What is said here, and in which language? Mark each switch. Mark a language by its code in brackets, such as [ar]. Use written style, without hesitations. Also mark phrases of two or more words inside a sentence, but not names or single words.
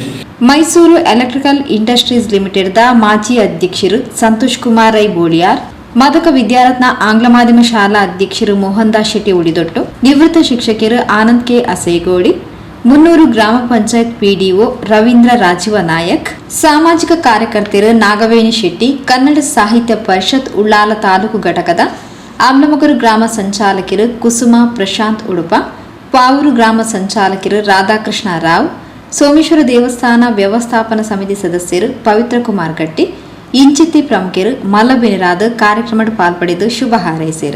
[kn] ಮೈಸೂರು ಎಲೆಕ್ಟ್ರಿಕಲ್ ಇಂಡಸ್ಟ್ರೀಸ್ ಲಿಮಿಟೆಡ್ದ ಮಾಜಿ ಅಧ್ಯಕ್ಷರು ಸಂತೋಷ್ ಕುಮಾರ್ ರೈ ಬೋಳಿಯಾರ್, ಮಾದಕ ವಿದ್ಯಾರತ್ನ ಆಂಗ್ಲ ಮಾಧ್ಯಮ ಶಾಲಾ ಅಧ್ಯಕ್ಷರು ಮೋಹನ್ ದಾಸ್ ಶೆಟ್ಟಿ ಉಳಿದೊಟ್ಟು, ನಿವೃತ್ತ ಶಿಕ್ಷಕರು ಆನಂದ್ ಕೆ ಅಸೇಗೋಡಿ, ಮುನ್ನೂರು ಗ್ರಾಮ ಪಂಚಾಯತ್ ಪಿಡಿಒ ರವೀಂದ್ರ ರಾಜೀವ ನಾಯಕ್, ಸಾಮಾಜಿಕ ಕಾರ್ಯಕರ್ತರು ನಾಗವೇಣಿ ಶೆಟ್ಟಿ, ಕನ್ನಡ ಸಾಹಿತ್ಯ ಪರಿಷತ್ ಉಳ್ಳಾಲ ತಾಲೂಕು ಘಟಕದ ಆಮ್ಲಮಗರು ಗ್ರಾಮ ಸಂಚಾಲಕರು ಕುಸುಮ ಪ್ರಶಾಂತ್ ಉಡುಪ, ಪಾವೂರು ಗ್ರಾಮ ಸಂಚಾಲಕರು ರಾಧಾಕೃಷ್ಣ ರಾವ್, ಸೋಮೇಶ್ವರ ದೇವಸ್ಥಾನ ವ್ಯವಸ್ಥಾಪನಾ ಸಮಿತಿ ಸದಸ್ಯರು ಪವಿತ್ರ ಕುಮಾರ್ ಗಟ್ಟಿ, [tcy] ಇಂಚಿತ್ತಿ ಪ್ರಮುಖರು ಮಲ್ಲಬೆನಿರಾದ [kn] ಕಾರ್ಯಕ್ರಮದ ಪಾಲ್ಪಡೆದು ಶುಭ ಹಾರೈಸಿದರು.